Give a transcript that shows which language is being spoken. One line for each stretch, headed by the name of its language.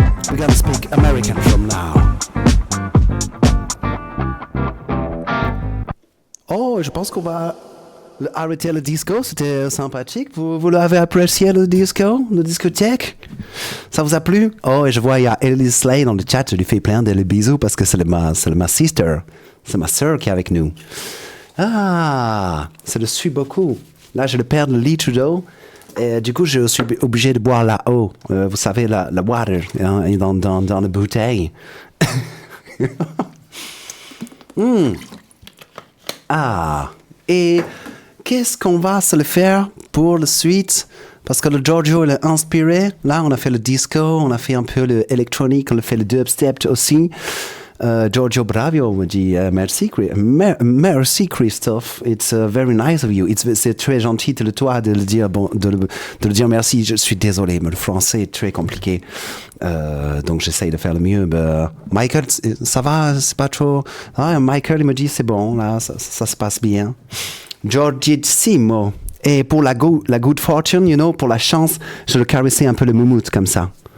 English: We're gonna speak American from now.
French: Oh, je pense qu'on va arrêter le disco. C'était sympathique. Vous l'avez apprécié le disco, le discothèque? Ça vous a plu? Oh, et je vois, il y a Elise Slay dans le chat. Je lui fais plein de bisous parce que c'est ma sister. C'est ma sœur qui est avec nous. Ah, ça le suit beaucoup. Là, je le perds le Lee Trudeau. Et du coup, je suis obligé de boire la eau. Vous savez, la water hein, dans la bouteille. Ah, et qu'est-ce qu'on va se le faire pour la suite? Parce que le Giorgio, il est inspiré. Là, on a fait le disco, on a fait un peu l'électronique, on a fait le dubstep aussi. Giorgio Bravio me dit merci Christophe,
English: it's very nice of you.
French: C'est très gentil de toi de le dire, de le dire merci. Je suis désolé, mais le français est très compliqué, donc j'essaye de faire le mieux. Michael, ça va, c'est pas trop. Ah, Michael, il me dit c'est bon, là, ça se passe bien. Giorgissimo. Et pour la
English: good fortune,
French: pour la chance, je le caressais un peu le moumoute comme ça.